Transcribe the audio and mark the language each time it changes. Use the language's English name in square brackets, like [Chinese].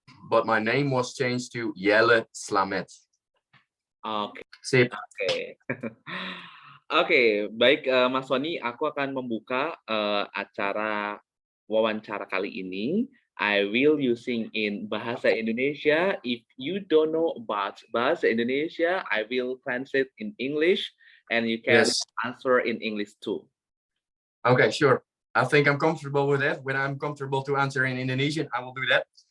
[English] But my name was changed to Jelle Slamet. Oke. Sip. Oke. [Indonesian] Oke, baik Mas Sony, aku akan membuka acara wawancara kali ini. [English] I will using in Bahasa Indonesia. If you don't know about Bahasa Indonesia, I will translate in English and you can answer in English too. Okay, sure. I think I'm comfortable with that. When I'm comfortable to answer in Indonesian, I will do that.